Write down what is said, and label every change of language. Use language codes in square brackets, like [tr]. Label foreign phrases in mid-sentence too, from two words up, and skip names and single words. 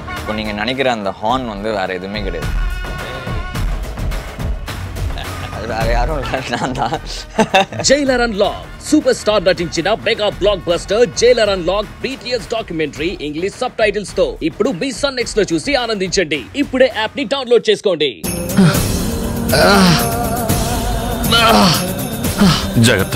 [ta] இப்போ நீங்கள் நினைக்கிற அந்த ஹார்ன் வந்து வேறு எதுவுமே கிடையாது. அது வேற யாரும் இல்லை, நான் தான். [te] జైలర్ అన్లాక్ [en] super star [te] నటించిన [en] mega block buster [te] జైలర్ అన్లాక్ BTS డాక్యుమెంటరీ [en] English sub titles [te] తో ఇప్పుడు మీ సన్ నెక్స్ట్ లో చూసి ఆనందించండి. ఇప్పుడే యాప్ ని డౌన్లోడ్ చేసుకోండి. జాగ్రత్త.